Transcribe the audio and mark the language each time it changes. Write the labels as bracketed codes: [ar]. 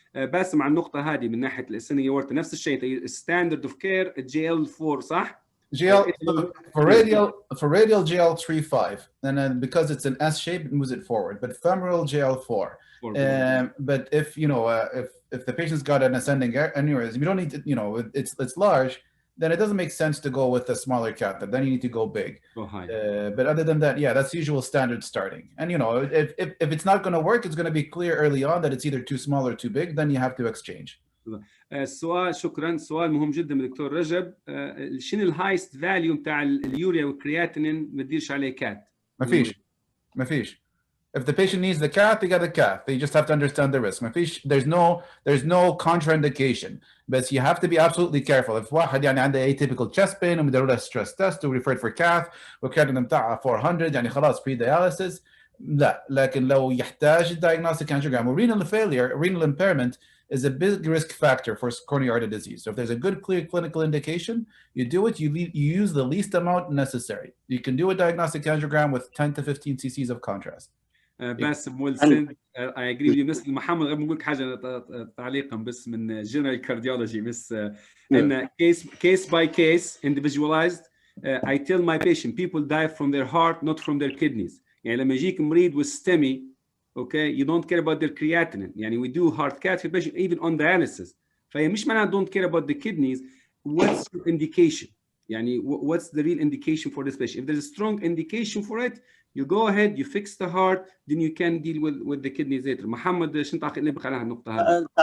[ar] باسم على النقطه هذه من ناحيه الاسنيه ورثه نفس الشيء ستاندرد اوف كير جي ال 4 صح؟ [en] For radial GL3.5, and then because it's an S shape, it moves it forward. But femoral GL4. But if if the patient's got an ascending aneurysm, you don't need to, it's large. Then it doesn't make sense to go with a smaller catheter. Then you need to go big. But other than that, yeah, that's usual standard starting. And if it's not going to work, it's going to be clear early on that it's either too small or too big. Then you have to exchange. [ar] السؤال شكرا سؤال مهم جدا من الدكتور رجب. شنو الهايست فاليو بتاع اليوريا والكرياتينين ما تديرش عليه كات؟ ما فيش. [en] If the patient needs the cath, they got the cath. They just have to understand the risk. There's no contraindication. But you have to be absolutely careful. [ar] If واحد يعني عنده atypical chest pain ومديروا له stress test و [en] referred for cath [ar] والكرياتين بتاعه 400 يعني خلاص pre-dialysis لا. لكن لو يحتاج [en] diagnostic angiogram renal failure, renal impairment is a big risk factor for coronary artery disease. So if there's a good, clear clinical indication, you do it, you use the least amount necessary. You can do a diagnostic angiogram with 10 to 15 cc's of contrast. باسم will send I agree with you [ar] بس محمد غير بقول لك حاجه تعليقا بس من [en] general cardiology بس ان case by case individualized I tell my patient people die from their heart not from their kidneys. يعني [ar] لما يجيك مريض [en] with STEMI okay you don't care about their creatinine. يعني we do heart cath for patient even on dialysis. [ar] فهي مش معناها [en] don't care about the kidneys. What's your indication? يعني what's the real indication for this patient? If there's a strong indication for it, you go ahead, you fix the heart, then you can deal with the kidneys later. [ar] محمد شنو تعليقك على النقطة هذه؟